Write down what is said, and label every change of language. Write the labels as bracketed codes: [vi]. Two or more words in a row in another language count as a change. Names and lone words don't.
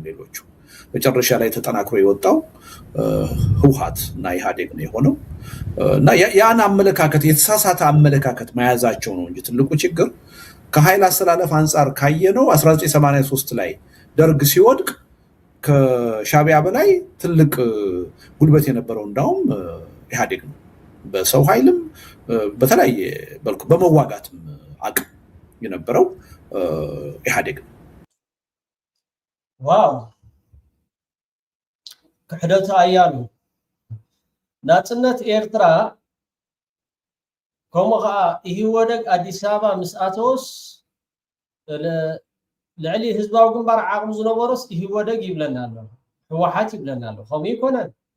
[am] ሌሎቹ። መጨረሻ ላይ ተጠናክሮ የወጣው ህወሓት እና ኢህአዴግ ነው የሆነው እና ያን አመለካከት የተሳሳተ አመለካከት መያዛቸው ነው እንጂ ትልቁ ችግር ከኃይል አስተላለፍ አንጻር ካየነው 1983 ላይ ደርግ ሲወድቅ ከሻቢያ በላይ ትልቅ ጉልበት የነበረው እንዳውም ኢህአዴግ ነው። በሰው ኃይልም በተለያየ መልኩ በመዋጋትም አቅም የነበረው ኢህአዴግ ነው። [ti] ዋው ክሕደቱ አያሉ ናጽነት ኤርትራ ከምኡ ከዓ ኢህወደግ አዲስ አበባ ምስ አተወስ ልዕሊ ህዝባዊ ግንባር ዓቕሚ ዝነበሮስ ኢህወደግ ይብለና ኣሎ ህወሓት ይብለና ኣሎ ከምኡ ይኮነን